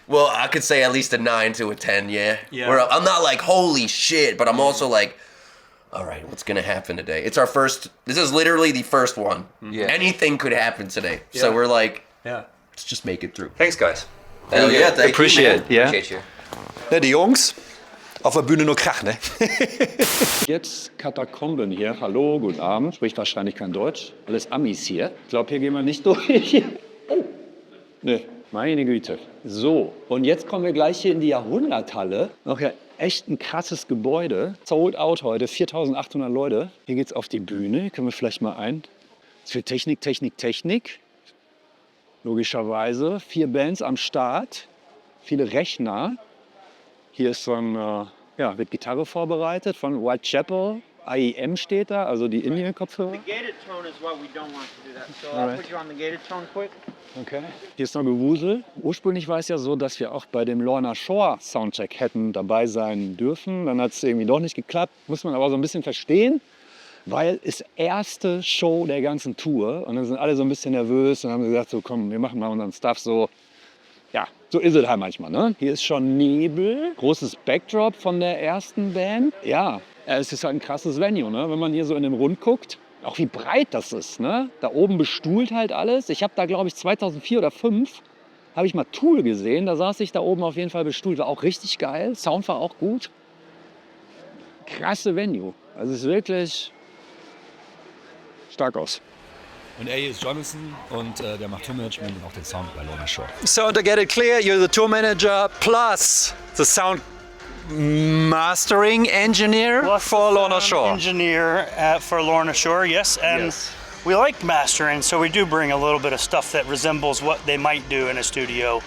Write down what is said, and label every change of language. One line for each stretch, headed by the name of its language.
English: Well, I could say at least a 9 to a 10, yeah. Yeah. Where I'm not like, holy shit, but I'm also like, all right, what's going to happen today? It's our first, this is literally the first one. Yeah. Anything could happen today. Yeah. So we're like, Yeah. let's just make it through. Thanks, guys. Hell yeah, thank Appreciate you, it, yeah. Appreciate you.
German: Ja, die Jungs auf der Bühne nur Krach, ne? Jetzt Katakomben hier. Hallo, guten Abend. Spricht wahrscheinlich kein Deutsch. Alles Amis hier. Ich glaube, hier gehen wir nicht durch. Oh. Ne, meine Güte. So, und jetzt kommen wir gleich hier in die Jahrhunderthalle. Noch ja echt ein krasses Gebäude. Sold out heute, 4.800 Leute. Hier geht's auf die Bühne. Können wir vielleicht mal ein. Das ist für Technik. Logischerweise. 4 Bands am Start. Viele Rechner. Hier ist so ein, wird Gitarre vorbereitet von Whitechapel. IEM steht da, also die Indien-Kopfhörer.
English: The gated tone is what we don't want to do that. So All I'll right. put you on the gated tone quick.
German: Okay. Hier ist noch Gewusel. Ursprünglich war es ja so, dass wir auch bei dem Lorna Shore Soundcheck hätten dabei sein dürfen. Dann hat es irgendwie doch nicht geklappt. Muss man aber so ein bisschen verstehen, weil es erste Show der ganzen Tour. Und dann sind alle so ein bisschen nervös und haben gesagt, so komm, wir machen mal unseren Stuff so. Ja, so ist es halt manchmal, ne? Hier ist schon Nebel, großes Backdrop von der ersten Band. Ja, es ist halt ein krasses Venue, ne? Wenn man hier so in den Rund guckt, auch wie breit das ist, ne? Da oben bestuhlt halt alles. Ich habe da, glaube ich, 2004 oder 2005 habe ich mal Tool gesehen. Da saß ich da oben auf jeden Fall bestuhlt. War auch richtig geil. Sound war auch gut. Krasse Venue. Also es ist wirklich stark aus. Und er ist Jonathan und der macht Tourmanagement und auch den Sound bei Lorna Shore.
English: So to get it clear, you're the tour manager plus the sound mastering engineer for Lorna Shore. Engineer for Lorna Shore, yes. And Yes. we like mastering, so we do bring a little bit of stuff that resembles what they might do in a studio.